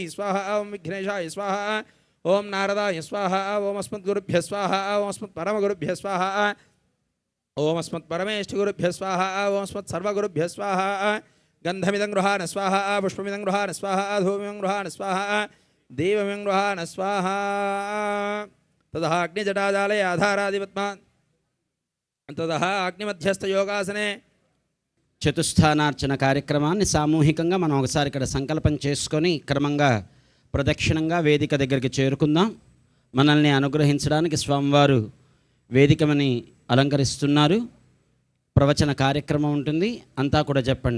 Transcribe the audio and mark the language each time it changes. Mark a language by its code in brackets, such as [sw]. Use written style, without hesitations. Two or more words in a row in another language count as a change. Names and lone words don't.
[sa] स्वाहा ओं विघ्नेशाय स्वाहा ओं नारदाय स्वाहा ओं अस्मद्गुरुभ्यः स्वाहा ओं अस्मत्परमगुरुभ्यः स्वाहा ओं अस्मत्परमेष्ठिगुरुभ्यः स्वाहा ओं अस्मत्सर्वगुरुभ्यः स्वाहा गन्धमिदं गृहाण स्वाहा पुष्पमिदं गृहाण स्वाहा धूमिदं गृहाण स्वाहा देवमिदं गृहाण स्वाहा ततः अग्निजटाजाले आधारादिपद्मान् ततः अग्निमध्यस्थयोगासने [te] చతుస్థానార్చన కార్యక్రమాన్ని సామూహికంగా మనం ఒకసారి ఇక్కడ సంకల్పం చేసుకొని క్రమంగా ప్రదక్షిణంగా వేదిక దగ్గరికి చేరుకుందాం. మనల్ని అనుగ్రహించడానికి స్వామివారు వేదికమని అలంకరిస్తున్నారు. ప్రవచన కార్యక్రమం ఉంటుంది. అంతా కూడా చెప్పండి.